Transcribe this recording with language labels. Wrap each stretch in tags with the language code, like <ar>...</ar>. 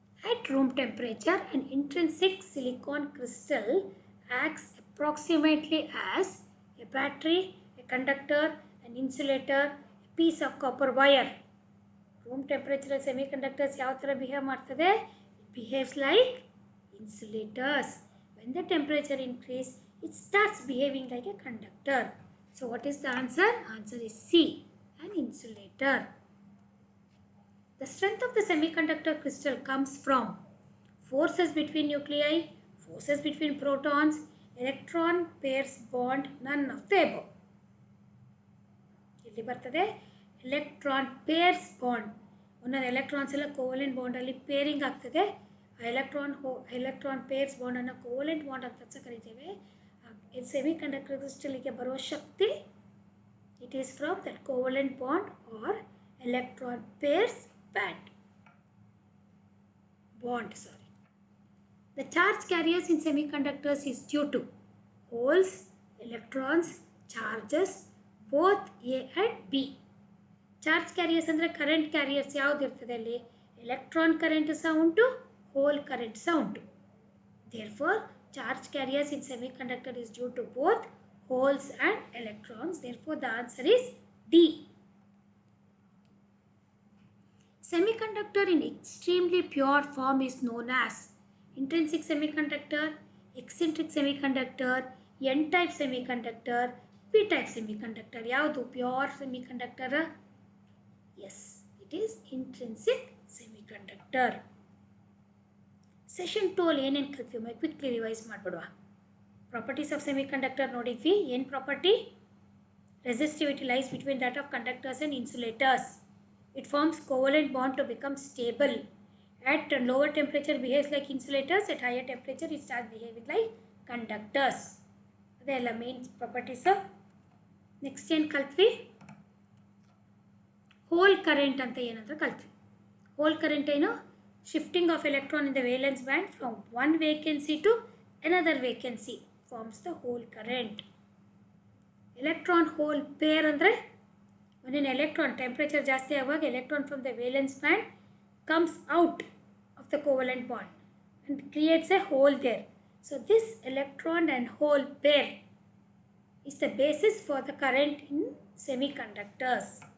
<en>At room temperature, an intrinsic silicon crystal acts approximately as a battery, a conductor, an insulator, a piece of copper wire. Room temperature semiconductors</en> <kn>ಯಾವ ಥರ behave ಮಾಡ್ತದೆ?</kn> <en>It behaves like insulators. When the temperature increases, it starts behaving like a conductor. So what is the answer? Answer is C, an insulator. The strength of the semiconductor crystal comes from forces between nuclei, forces between protons, electron pairs bond, none of the above.</en> <kn>ಇಲ್ಲಿ ಬರ್ತದೆ electron pairs bond. ಒಂದೊಂದು electrons ಎಲ್ಲ covalent ಬಾಂಡಲ್ಲಿ pairing ಆಗ್ತದೆ. ಆ electron pairs ಬಾಂಡನ್ನು covalent bond ಅಂತ ಕರಿತೇವೆ. Semiconductor ಕ್ರಿಸ್ಟಲಿಗೆ ಬರುವ ಶಕ್ತಿ</kn> <en>It is from that covalent bond are electron pairs bond. The charge carriers in semiconductors is due to holes, electrons, charges, both A and B.</en> <kn>Charge carriers ಅಂದರೆ current carriers ಯಾವ್ದು ಇರ್ತದೆ ಅಲ್ಲಿ? Electron current ಸಹ ಉಂಟು, hole current ಸಹ ಉಂಟು.</kn> <en>Therefore, charge carriers in semiconductor is due to both holes and electrons. Therefore, the answer is D. Semiconductor in extremely pure form is known as intrinsic semiconductor, eccentric semiconductor, n-type semiconductor, p-type semiconductor.</en> <kn>ಯಾವುದು pure semiconductor?</kn> <en>Yes, it is intrinsic semiconductor.</en> <kn>Session 2 ಅಲ್ಲಿ ಏನೇನು ಕಲ್ತೀವಿ quickly revise ಮಾಡಿಬಿಡುವ.</kn> <en>properties of semiconductor</en> <kn>ನೋಡಿದ್ವಿ. ಏನು property?</kn> <en>Resistivity lies between that of conductors and insulators. It forms covalent bond to become stable. At lower temperature behaves like insulators. At higher temperature it starts behaving like conductors.</en> <kn>ಅದೆಲ್ಲ main properties. Next ಏನು ಕಲ್ತ್ವಿ? Hole current ಅಂತ ಏನಂತ ಕಲ್ತ್ವಿ. Hole current ಏನು?</kn> <en>Shifting of electron in the valence band from one vacancy to another vacancy forms the hole current.</en> <kn>Electron hole peer ಅಂದರೆ</kn> <en>when an electron temperature</en> <kn>ಜಾಸ್ತಿ ಆಗುವಾಗ</kn> <en>electron from the valence band comes out of the covalent bond and creates a hole there. So this electron and hole pair is the basis for the current in semiconductors.</en>